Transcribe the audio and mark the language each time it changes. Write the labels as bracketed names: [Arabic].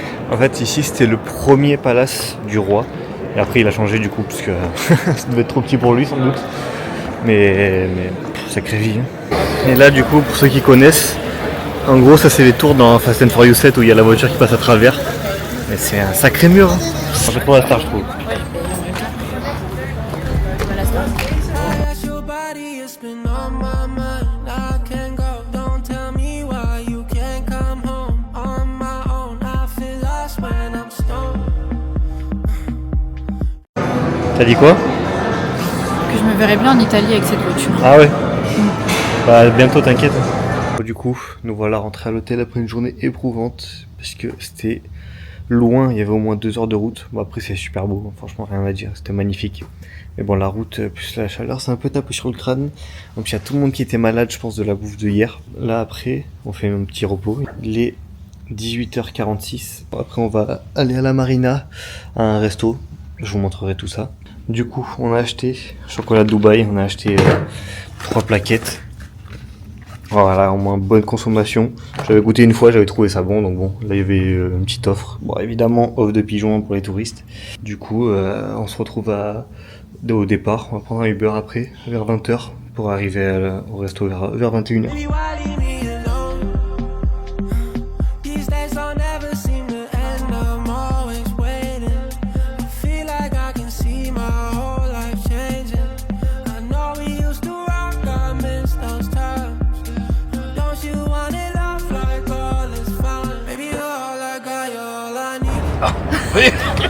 [French] En fait ici c'était le premier palace du roi. Et après il a changé du coup parce que ça devait être trop petit pour lui sans doute. Mais sacrée vie. Hein. Et là du coup pour ceux qui connaissent, en gros ça c'est les tours dans Fast and Furious 7 où il y a la voiture qui passe à travers. Mais c'est un sacré mur. Hein. Ça fait trop la star je trouve. [English] Your body has been on my mind. I can't go. Don't tell me why you can't come home on my own. I feel lost when I'm stoned. [French] T'as dit quoi? Que je me verrais bien en Italie avec cette voiture. Ah ouais. Bah bientôt t'inquiète. Du coup, nous voilà rentrés à l'hôtel après une journée éprouvante parce que c'était loin, il y avait au moins 2 heures de route. Bon après c'est super beau, franchement rien à dire, c'était magnifique. Mais bon la route plus la chaleur c'est un peu tapé sur le crâne. Donc il y a tout le monde qui était malade je pense de la bouffe de hier. Là après on fait un petit repos. Il est 18h46. Après on va aller à la marina, à un resto. Je vous montrerai tout ça. Du coup on a acheté chocolat de Dubaï, on a acheté 3 plaquettes. Voilà, au moins bonne consommation. J'avais goûté une fois, j'avais trouvé ça bon, donc bon, là il y avait une petite offre. Bon, évidemment, offre de pigeons pour les touristes. Du coup, on se retrouve au départ. On va prendre un Uber après, vers 20h, pour arriver au resto vers 21h. [English] Baby, why leave me alone? These days don't never seem to end. I'm always waiting. I feel like I can see my whole life changing. I know we used to rock, I miss those times. Don't you want it off like all is fine? Baby, you're all I got, you're all I need.